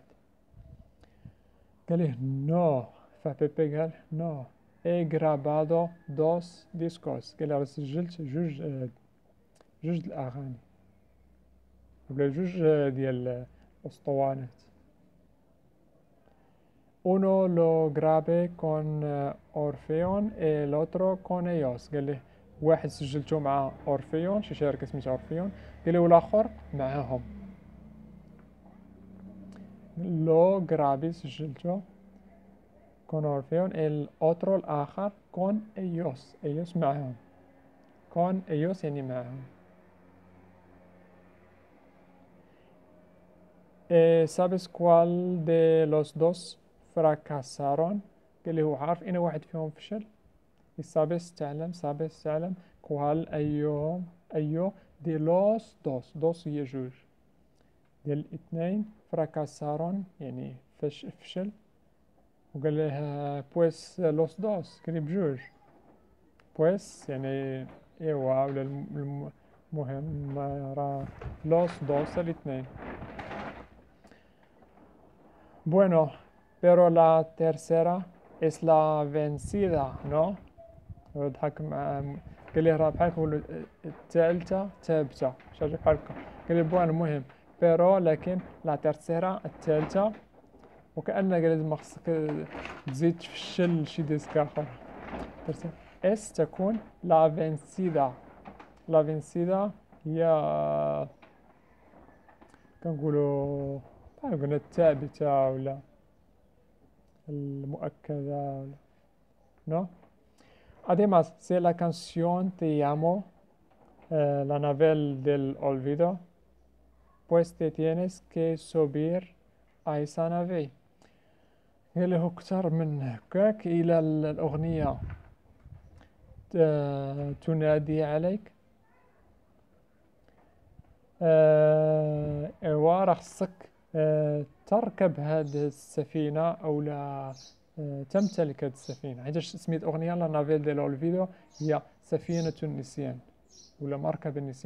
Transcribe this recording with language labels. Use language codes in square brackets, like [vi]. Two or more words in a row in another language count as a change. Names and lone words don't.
[ar] قال ليه نو، فبيبي قال [es] no he grabado dos discos, [ar] قال لي سجلت جوج الاغاني ولا جوج ديال الاسطوانات. [es] uno lo grabé con Orfeon y el otro con ellos، [ar] قال لي واحد سجلته مع اورفيون، شي شركه سميتها اورفيون، قال لي والاخر معاهم. [es] lo grabé سجلته con Orfeon، el otro الآخر con ellos معهم، con ellos يعني معهم. ¿Sabes cuál de los dos fracasaron؟ [ar] قال لي هو عارف إن واحد فيهم فشل. sabes تعلم cuál أيو [es] de los dos [ar] هي جوج ديال الاثنين، fracasaron يعني فشل، وقال له [es] pues los dos, [ar] قال لي بجوج، بويس يعني ايوا ولا المهم راه [es] los dos [ar] الاثنين. [es] bueno pero la tercera es la vencida no، [ar] ضحك مع، قال لي راه بحال كنقولو الثالثة ثابتة، شي بحال هكا. قال لي بوان المهم بيرو لكن [es] la tercera [ar] الثالثة، وكأن قال لي خصك تزيد تفشل شي ديسك آخر. اس تكون [es] la vencida, la vencida [ar] هي كنقولو بحال قلنا الثابتة ولا المؤكدة ولا no. [es] Además, si la canción te llamo la nave del olvido, pues te tienes que subir a esa nave. [ar] قال له أكثر من هكاك، إلى الأغنية تنادي عليك، إيوا راه خصك تركب هذه السفينة أو لا تمتلك هذه السفينة، حيت سميت أغنية [es] la nave [ar] ديال أولفيدو هي سفينة النسيان ولا مركب النسيان.